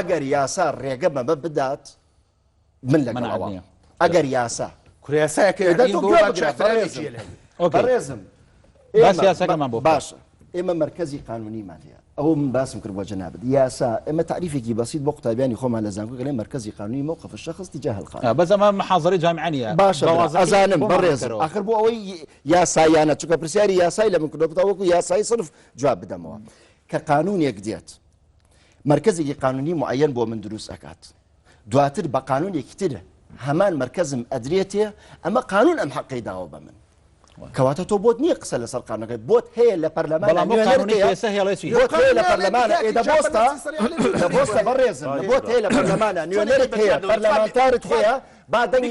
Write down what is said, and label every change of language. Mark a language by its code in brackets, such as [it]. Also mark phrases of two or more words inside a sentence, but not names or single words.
[ckb] ئەگەر یاسا ڕێگە بەمە بدات من لەگەڵەوە ئەگەر یاسا بەڕێزم باشە ئێمە مرکزی قانونیمان هەیە ئەوە من باسم کرد بۆ جەنابەت یاسا ئێمە تعریفێکی بەسیط بۆ قوتابیانی خۆمان لە زانکۆ لێ مرکزی قانونی [ar] موقف الشخص تجاه القانون [ckb] بەس ئەمە محاضەری جامعانیە باشە ئەزانم بەڕێزم آخر بۆ ئەوەی یاسایانە چونکە پرسیاری یاسای لە من کردوە وەکو یاسایی صرف جواب بدەمەوە کە قانونێک دێت مرکزێکی قانونی معەن بۆ من دروست ئەکات دواتر بە قانونێکی تر هەمان مرکزم ئەدرێتێ ئەمە قانون ئەم حەقەی داوە بە من کەواتە تۆ بۆت نییە قسە لەسەر قانونەکەی بۆت هەیە لە پەرلەمان لە پەرلەمانە دەبۆستە بەڕێزم بۆت هەیە لە پەرلەمانە نوێنەرت هەیە پەرلەمانتارت هەیە با دەنگی